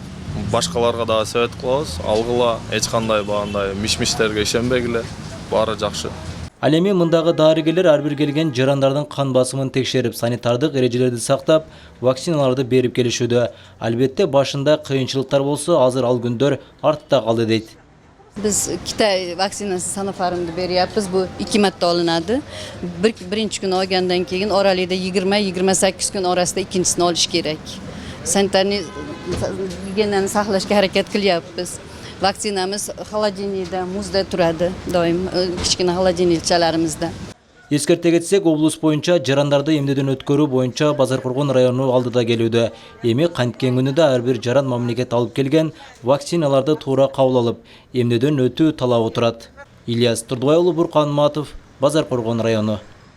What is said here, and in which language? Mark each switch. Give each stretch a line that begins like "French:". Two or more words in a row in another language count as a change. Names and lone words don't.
Kyrgyz: Башкаларга да совет кылабыз, алгыла, эч кандай багандай миш-миштерге ишенбегиле, баары жакшы. Ал эми мындагы дарыгерлер ар бир келген жарандардын кан басымын текшерип, санитардык эрежелерди сактап, вакциналарды берип келишүүдө. Албетте башында кыйынчылыктар болсо, азыр ал күндөр артта калды дейт.
Uzbek: Biz Kitay vaksinası Sanofarm'da beriyapmiz. Bu 2 marta alınadi. Birinchi kun olgandan keyin oralida 20-28 kun orasida ikkinchisini olish kerak. Sanitarniy gigiyenani saqlashga harakat qilyapmiz. Vaksinamiz холодильникda, muzda turadi doim kichkina холодильникчalarimizda.
Kyrgyz: Эскерте кетсек, облус боюнча жарандарды эмдөөдөн өткөрүү боюнча Базаркулгун району алдыда келүүдө. Эми канткен күнүдө ар бир жаран мамлекет алып келген вакциналарды туура кабыл алып, эмдөөдөн өтүү талабы турат. Ильяс Турдубай уулу, Буркан Матов, Базаркулгун району.